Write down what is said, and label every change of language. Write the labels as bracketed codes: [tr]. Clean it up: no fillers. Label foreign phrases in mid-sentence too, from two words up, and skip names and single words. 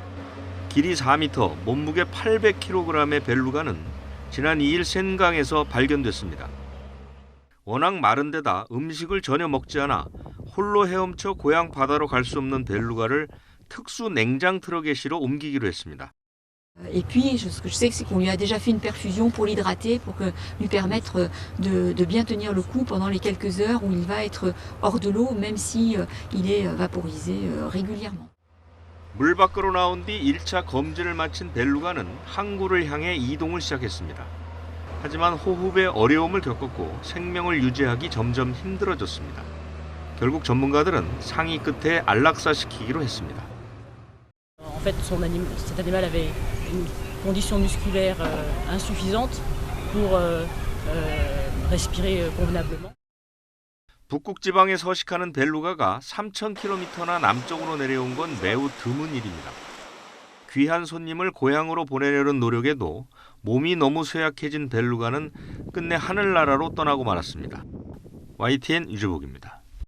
[ko] 길이 4m, 몸무게 800kg의 벨루가는 지난 2일 센강에서 발견됐습니다. 워낙 마른 데다 음식을 전혀 먹지 않아 홀로 헤엄쳐 고향 바다로 갈 수 없는 벨루가를 특수 냉장 트럭에 실어 옮기기로 했습니다. [fr] Et puis, ce que je sais, c'est qu'on lui a déjà fait une perfusion pour l'hydrater, pour lui permettre de bien tenir le coup pendant les quelques heures où il va être hors de l'eau, même si il est vaporisé régulièrement. [ko] 물 밖으로 나온 뒤 1차 검진을 마친 벨루가는 항구를 향해 이동을 시작했습니다. 하지만 호흡에 어려움을 겪었고 생명을 유지하기 점점 힘들어졌습니다. 결국 전문가들은 상위 끝에 안락사시키기로 했습니다. [fr] En fait, cet animal avait une condition musculaire insuffisante pour respirer convenablement. [ko] 북극 지방에 서식하는 벨루가가 3,000km나 남쪽으로 내려온 건 매우 드문 일입니다. 귀한 손님을 고향으로 보내려는 노력에도 몸이 너무 쇠약해진 벨루가는 끝내 하늘나라로 떠나고 말았습니다. YTN 유주복입니다.